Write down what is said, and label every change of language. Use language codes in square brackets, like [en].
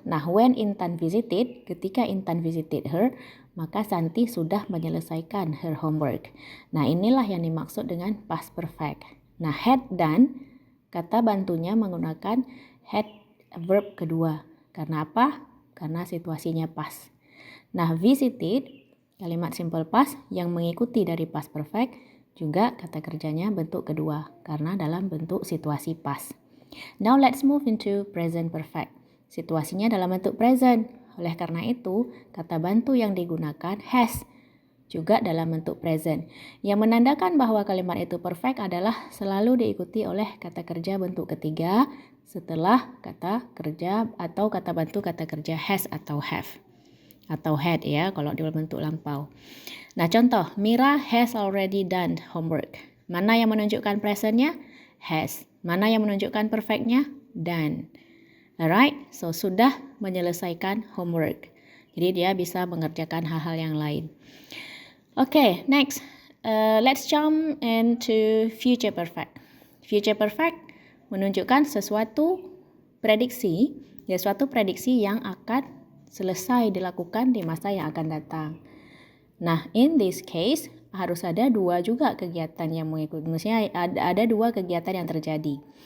[id] Nah, [en] when Intan visited, [id] ketika Intan visited her, maka Santi sudah menyelesaikan her homework. Nah, inilah yang dimaksud dengan past perfect. Nah, had done, kata bantunya menggunakan had verb kedua. Karena apa? Karena situasinya past. Nah, visited, kalimat simple past yang mengikuti dari past perfect, juga kata kerjanya bentuk kedua, karena dalam bentuk situasi past. [en] Now let's move into present perfect. [id] Situasinya dalam bentuk present. Oleh karena itu, kata bantu yang digunakan has, juga dalam bentuk present. Yang menandakan bahwa kalimat itu perfect adalah selalu diikuti oleh kata kerja bentuk ketiga setelah kata kerja atau kata bantu kata kerja has atau have. Atau had ya, kalau dalam bentuk lampau. Nah, contoh, [en] Mira has already done homework. [id] Mana yang menunjukkan presentnya? Has. Mana yang menunjukkan perfectnya? Done. [en] Alright, so [id] sudah menyelesaikan homework. Jadi dia bisa mengerjakan hal-hal yang lain. [en] Okay, next. Let's jump into future perfect. [id] Future perfect menunjukkan sesuatu prediksi yang akan selesai dilakukan di masa yang akan datang. Nah, [en] in this case, [id] harus ada dua juga kegiatan yang mengikuti. Maksudnya ada dua kegiatan yang terjadi.